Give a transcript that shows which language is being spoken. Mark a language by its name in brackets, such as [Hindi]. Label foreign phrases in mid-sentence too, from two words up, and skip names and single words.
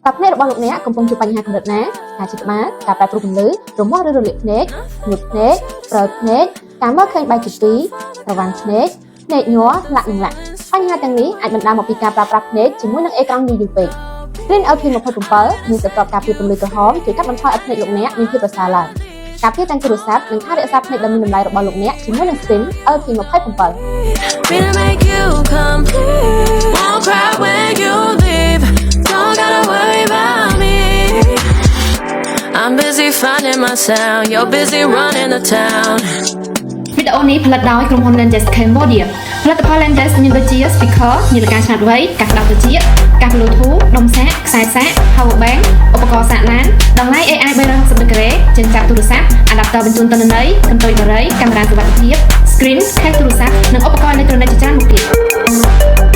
[Khmer] តើភ្នែករបស់លោកអ្នកកំពុងជួបបញ្ហាកម្រិតណាការជិះក្បាលការប្រែប្រួលពន្លឺរមាស់ឬរលាកភ្នែកញើសភ្នែកព្រើភ្នែកការមើលឃើញបែកជាពីរប្រវ៉ាន់ភ្នែកភ្នែកញ័រលាក់និងលាក់បញ្ហាទាំងនេះអាចបណ្ដាលមកពីការប្រើប្រាស់ភ្នែកជាមួយនឹងអេក្រង់យូរពេក Screen LP27 មានសត្វការពារពន្លឺក្រហមជួយកាត់បន្ថយឲ្យភ្នែកលោកអ្នកមានភាពប្រសើរឡើងការពារទាំងទូរស័ព្ទនិងថែរក្សាភ្នែកដ៏មានតម្លៃរបស់លោកអ្នកជាមួយនឹង Screen LP27 [English] I'm busy finding my sound, you're busy running the town. [Khmer] វីដេអូនេះផលិតដោយក្រុមហ៊ុន Lenses Cambodia ផលិតផល Lenses មានដូចជា speaker នាឡិកាឆ្លាតវៃកាសក្តៅត្រចៀកកាស Bluetooth ដុំសាកខ្សែសាក [English] power bank [Khmer] ឧបករណ៍សាកឡានតម្លៃ AI 360 ដឺក្រេចិញ្ចប់ទូរស័ព្ទ adapter បញ្ជូនទិន្នន័យកន្ទុយបារីកាមេរ៉ាសុវត្ថិភាព screen ខេសទូរស័ព្ទនិងឧបករណ៍អេឡិចត្រូនិកជាច្រើនមុខទៀត